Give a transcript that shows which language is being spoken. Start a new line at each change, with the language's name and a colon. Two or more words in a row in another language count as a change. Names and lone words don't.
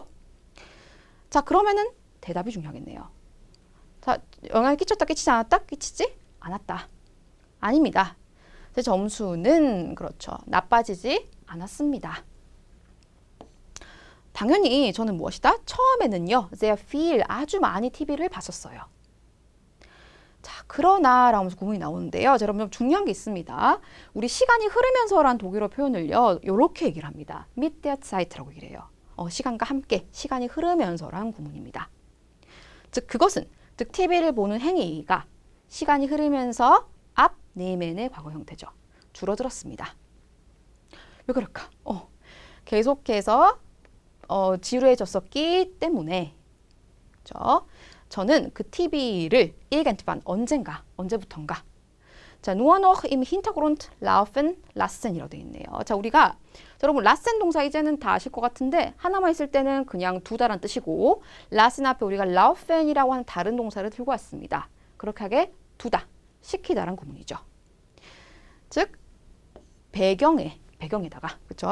Korean: 자, 그러면은 대답이 중요하겠네요. 자, 영향을 끼쳤다, 끼치지 않았다? 끼치지 않았다. 아닙니다. 제 점수는 그렇죠. 나빠지지 않았습니다. 당연히 저는 무엇이다? 처음에는요.
German: sehr viel,
Korean: 아주 많이 TV를 봤었어요. 자, 그러나 라면서 구문이 나오는데요. 자, 여러분 좀 중요한 게 있습니다. 우리 시간이 흐르면서란 독일어 표현을요. 이렇게 얘기를 합니다.
German: mit der Zeit
Korean: 라고 얘기를 해요. 시간과 함께, 시간이 흐르면서란 구문입니다. 즉 그것은, 즉 TV를 보는 행위가 시간이 흐르면서 앞 네멘의 과거 형태죠. 줄어들었습니다. 왜 그럴까? 계속해서 지루해졌었기 때문에 그렇죠? 저는 그 TV를 irgendwann 언제부턴가 자,
German: nur noch im Hintergrund laufen lassen이라고
Korean: 되어 있네요. 자, 우리가 여러분 lassen 동사 이제는 다 아실 것 같은데 하나만 있을 때는 그냥 두다란 뜻이고 lassen 앞에 우리가 laufen이라고 하는 다른 동사를 들고 왔습니다. 그렇게 하게 두다, 시키다란 구문이죠. 즉 배경에다가 그렇죠?